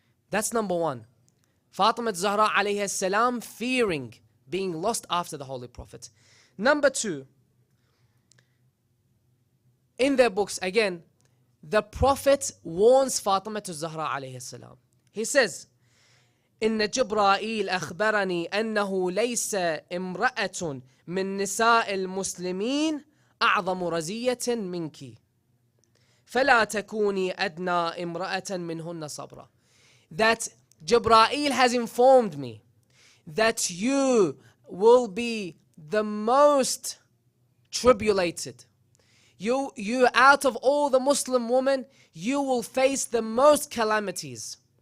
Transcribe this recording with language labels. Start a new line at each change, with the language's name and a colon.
English: That's number one. Fatima al-Zahra alayhi salam fearing being lost after the Holy Prophet. Number two, in their books, again, the Prophet warns Fatima al-Zahra alayhi salam. He says,
Arabic: إن جبرائيل أخبرني أنه ليس امرأة من نساء المسلمين أعظم رزية منك فلا تكوني أدنى امرأة منهن صبرا.
English: That Jibreel has informed me that you will be the most tribulated. You out of all the Muslim women, you will face the most calamities.